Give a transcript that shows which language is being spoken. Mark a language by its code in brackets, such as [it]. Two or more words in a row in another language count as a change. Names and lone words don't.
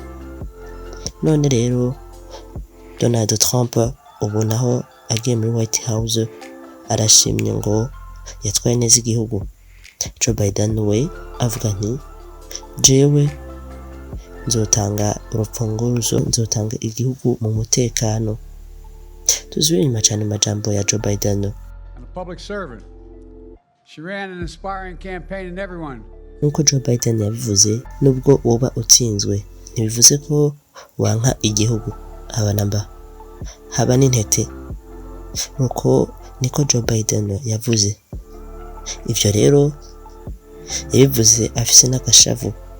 [rn] None rero Donald Trump ubu naho agiye muri White House arashimye ngo yatwaye neza igihugu. Joe Biden we avuga nti jewe nzotanga urufunguzo, nzotanga igihugu mu mutekano. Tuzubire inyuma cane amajambo ya Joe Biden. [en] A public servant. She ran an inspiring campaign in everyone. [rn] Nuko Joe Biden yabivuze, nubwo woba utsinzwe ntibivuze ko wanka igihugu abanamba, haba n'intete. Nuko niko Joe Biden yavuze. Ivyo rero yabivuze afise n'agashavu.